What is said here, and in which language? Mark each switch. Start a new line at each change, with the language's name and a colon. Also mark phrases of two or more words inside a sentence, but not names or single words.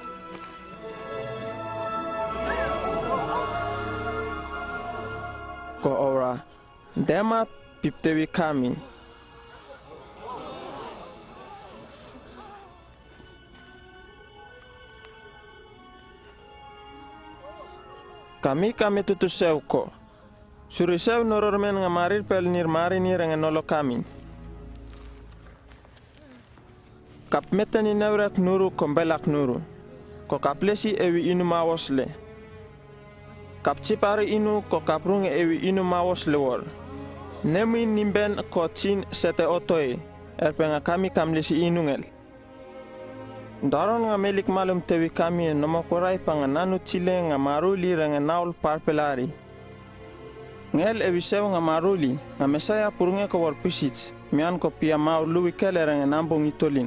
Nehan: Ko ora, dema piptewi kami. Kami tutu sew ko. Suri sew noror men nga marir pel nir mari nir nga nolo kami. Kap metani nevrak nuru kombelak nuru. Ko kaplesi ewi inu mawosle. Kap cipari inu ko kaprunge ewi inu mawosle wor. Nemi nimben ko chin sete otoe. Erpe nga kami kamlesi inungel. Daron nga melik malum tewi kami nomakurai panga nanu chile nga maruli nga naul parpelari. Ngel ewisew nga maruli nga mesaya purunge ko war pisits mian ko pia maur luwi kele nga nambong itolin.